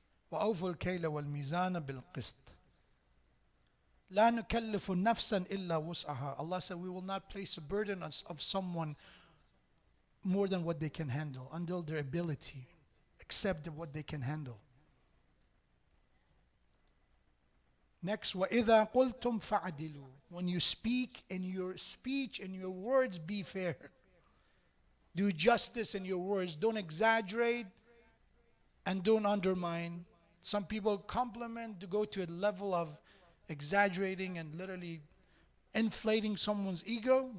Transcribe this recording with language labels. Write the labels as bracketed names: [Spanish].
[Arabic] وأوفوا الكيل والميزان بالقسط لا نكلف نفسا إلا وسعها. [English] Allah said, we will not place a burden of someone more than what they can handle, until their ability, except what they can handle. Next, [Arabic] وَإِذَا قُلْتُمْ فَعْدِلُوا. [English] When you speak, in your speech and your words, be fair. Do justice in your words. Don't exaggerate and don't undermine. Some people compliment to go to a level of exaggerating and literally inflating someone's ego.